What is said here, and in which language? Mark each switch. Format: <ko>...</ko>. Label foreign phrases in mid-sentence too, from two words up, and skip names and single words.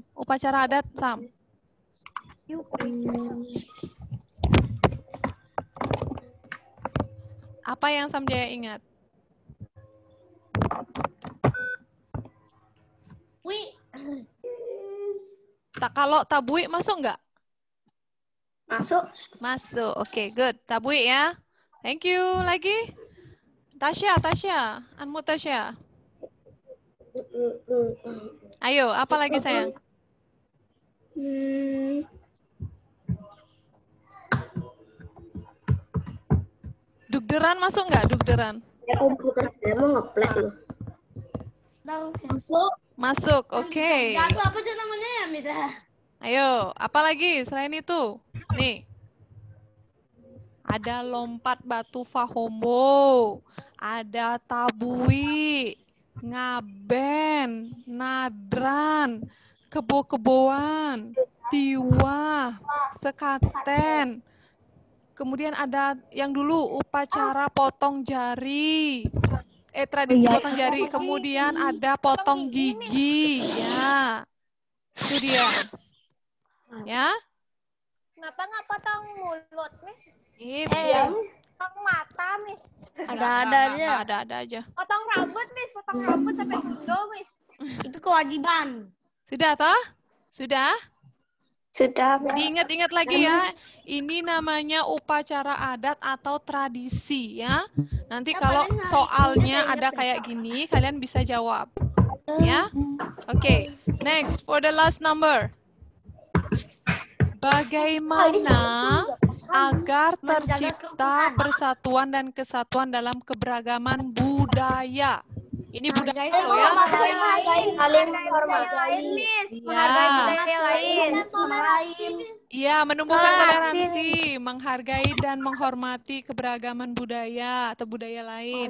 <id>Upacara adat Sam. Apa yang Sam Jaya ingat? Kalau tabui masuk nggak? Masuk. Oke, good. Tabui ya.</id> <en>Thank you.</en> <id>Lagi? Tasya. Unmute Tasya. Ayo, apa lagi sayang? Dugderan masuk nggak? Dugderan? Ya, komputer saya mau ngeplek loh. Masuk, oke. Jatuh apa aja namanya ya, Miss? Ayo, apa lagi selain itu? Nih. Ada lompat batu Fahombo, ada tabui, ngaben, nadran, kebo-keboan, tiwah, sekaten. Kemudian ada yang dulu upacara potong jari. Tradisi potong jari. Kemudian ada potong gigi, ya. Itu dia. Ya. Kenapa nggak potong mulut, Miss? Potong mata, Miss. Ada aja. Potong rambut, Miss. Potong rambut sampai kundo, Miss. Itu kewajiban. Sudah toh? Sudah? Sudah. Diingat-ingat lagi ya. Ini namanya upacara adat atau tradisi ya. Nanti kalau soalnya ada kayak gini, kalian bisa jawab. Ya. Oke.</id> <en>Next for the last number.</en> <id>Bagaimana agar tercipta persatuan dan kesatuan dalam keberagaman budaya? Ini budaya loh ya. Saling menghormati. Iya, menumbuhkan toleransi, menghargai dan menghormati keberagaman budaya atau budaya lain.</id>